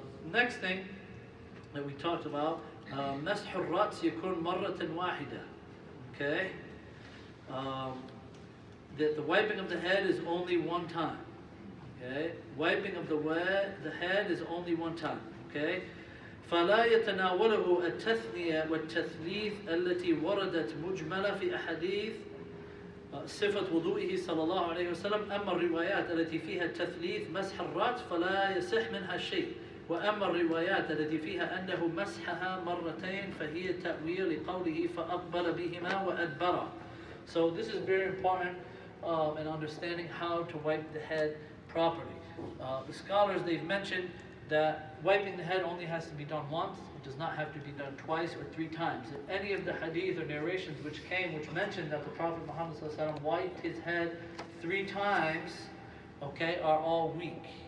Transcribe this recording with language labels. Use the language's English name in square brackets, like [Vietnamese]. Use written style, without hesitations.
[English] Next thing that we talked about, [Arabic] مسح الرأس يكون مرة واحدة. [English] Okay, that the wiping of the head is only one time. Okay, wiping of the head is only one time. [Arabic] Okay, فلا يتناوله التثنية والتثليث التي وردت مجملة في أحاديث صفة وضوئه صلى الله عليه وسلم. أما الروايات التي فيها التثليث مسح الرأس فلا يصح منها شيء. وأما الروايات التي فيها أنه مسحها مرتين فهي تأويل لقوله فأقبل بهما وأدبر. [English] So this is very important in understanding how to wipe the head properly. The scholars, they've mentioned that wiping the head only has to be done once. It does not have to be done twice or 3 times. In any of the hadith or narrations which mentioned that the Prophet Muhammad ﷺ wiped his head 3 times, okay, are all weak.